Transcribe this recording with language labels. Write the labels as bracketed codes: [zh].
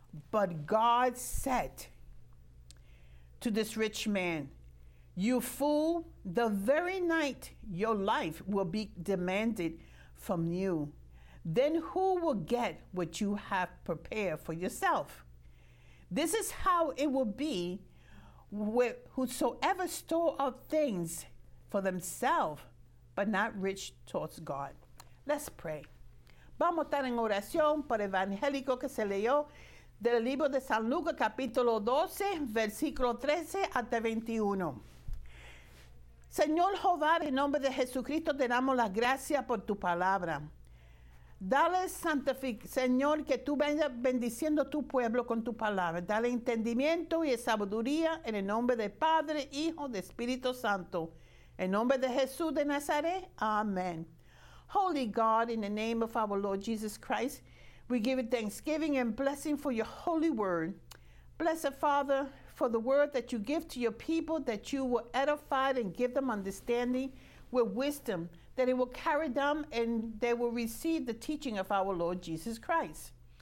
[en] But God said to this rich man, you fool, the very night your life will be demanded from you, then who will get what you have prepared for yourself? This is how it will be with whosoever store up things for themselves, but not rich towards God. Let's pray. [es] Vamos a estar en oración por evangélico que se leyó del libro de San Lucas, capítulo 12, versículo 13 hasta 21. Señor Jehová, en nombre de Jesucristo, te damos las gracias por tu palabra. Dale Señor, que tú vengas bendiciendo tu pueblo con tu palabra. Dale entendimiento y sabiduría en el nombre del Padre, Hijo, de Espíritu Santo. En nombre de Jesús de Nazaret. Amen. [en] Holy God, in the name of our Lord Jesus Christ, we give you thanksgiving and blessing for your holy word. Blessed Father, for the word that you give to your people, that you will edify and give them understanding with wisdom, that it will carry them and they will receive the teaching of our Lord Jesus Christ.